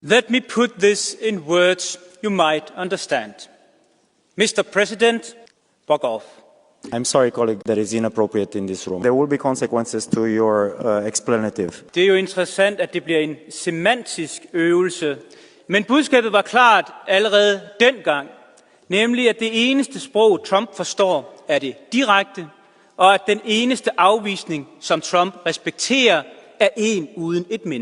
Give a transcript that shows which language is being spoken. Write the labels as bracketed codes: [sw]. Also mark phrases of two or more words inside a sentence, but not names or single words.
[en] Let me put this in words you might understand. Mr. President, fuck off. I'm sorry, colleague, that is inappropriate in this room. There will be consequences to your explanative. [da] Det er jo interessant, at det bliver en semantisk øvelse. Men budskabet var klart allerede dengang. Nemlig, at det eneste sprog, Trump forstår, er det direkte. Og at den eneste afvisning, som Trump respekterer, er en uden et men.